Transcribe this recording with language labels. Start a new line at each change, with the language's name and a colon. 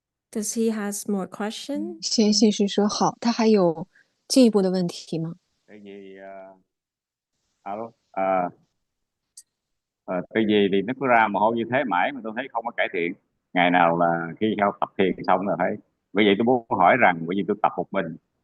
English: Does he has more questions?
Chinese: 贤信是说好，他还有进一步的问题吗？
Vietnamese: Tại vì alo, tại vì thì nó cứ ra mồ hôi như thế mãi mà tôi thấy không có cải thiện. Ngày nào là khi sau tập thiền xong là thấy. Bởi vậy tôi muốn hỏi rằng bởi vì tôi tập một mình.